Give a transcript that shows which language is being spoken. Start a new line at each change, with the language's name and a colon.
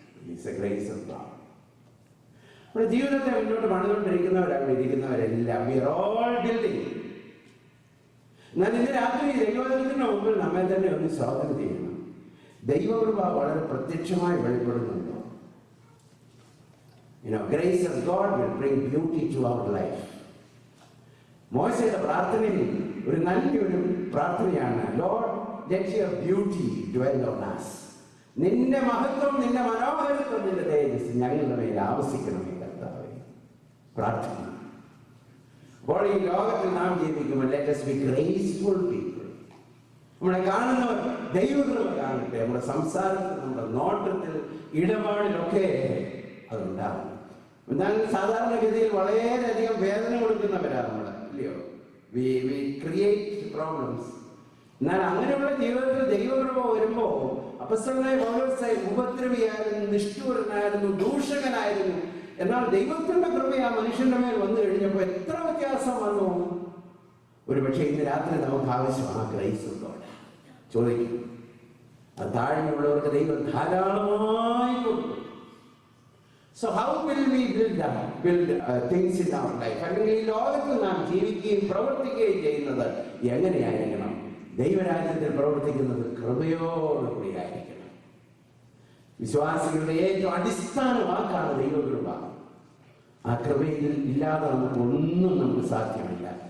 English: It's a grace of God.
Malayalam: നമ്മുടെ ജീവിതത്തെ മുന്നോട്ട് പണിതുകൊണ്ടിരിക്കുന്നവരാണ് ഇരിക്കുന്നവരെല്ലാം.
English: We are all building.
Malayalam: എന്നാൽ ഇന്ന് രാത്രി ദൈവത്തിന്റെ മുമ്പിൽ നമ്മെ തന്നെ ഒന്ന് സ്വാഗതം ചെയ്യണം. ദൈവകൃപ വളരെ പ്രത്യക്ഷമായി വെളിപ്പെടുന്നുണ്ടോ?
English: Grace of God will bring beauty to our life.
Malayalam: മോശയുടെ പ്രാർത്ഥനയിൽ ഒരു നല്ലൊരു പ്രാർത്ഥനയാണ്,
English: Lord, let your beauty dwell on us.
Malayalam: നിന്റെ മഹത്വം, നിന്റെ മനോഹരത്വം, നിന്റെ തേജസ് ഞങ്ങളുടെ മേൽ ആവസിക്കണമേ കർത്താവേ. പ്രാർത്ഥിക്കുന്നു. അപ്പോൾ ഈ ലോകത്തിൽ നാം ജീവിക്കുമ്പോൾ
English: let us be graceful people.
Malayalam: നമ്മളെ കാണുന്നവർ ദൈവകൃപ കാണട്ടെ. നമ്മുടെ സംസാരത്തിൽ, നമ്മുടെ നോട്ടത്തിൽ, ഇടപാടിലൊക്കെ അതുണ്ടാകും. എന്നാൽ സാധാരണഗതിയിൽ വളരെയധികം വേദന കൊടുക്കുന്നവരാണ് നമ്മൾ, ഇല്ലയോ?
English: We create problems.
Malayalam: എന്നാൽ അങ്ങനെയുള്ള ജീവിതത്തിൽ ദൈവകൃപ വരുമ്പോൾ അപ്പോസ്തലനായ പൗലോസ് ഉപദ്രവിയായിരുന്നു, നിഷ്ഠൂരനായിരുന്നു, ദൂഷകനായിരുന്നു. എന്നാൽ ദൈവത്തിന്റെ കൃപ ആ മനുഷ്യന്റെ മേൽ വന്നു കഴിഞ്ഞപ്പോൾ എത്ര വ്യത്യാസം വന്നു. ഒരു പക്ഷേ ഇന്ന് രാത്രി നമുക്ക് ആവശ്യമാണ്
English: Grace of God.
Malayalam: ചോദിക്കും, അത് താഴ്മയുള്ളവർക്ക് ദൈവം ധാരാളമായി കൊടുക്കും.
English: So how will we build things in our life?
Malayalam: അല്ലെങ്കിൽ ഈ ലോകത്തിൽ നാം ജീവിക്കുകയും പ്രവർത്തിക്കുകയും ചെയ്യുന്നത് എങ്ങനെയായിരിക്കണം? ദൈവരാജ്യത്തിൽ പ്രവർത്തിക്കുന്നത് കൃപയോടുകൂടി ആയിരിക്കണം. വിശ്വാസികളുടെ ഏറ്റവും അടിസ്ഥാന വാക്കാണ് ദൈവകൃപ. ആ കൃപയിൽ ഇല്ലാതെ നമുക്ക് സാധ്യമല്ല.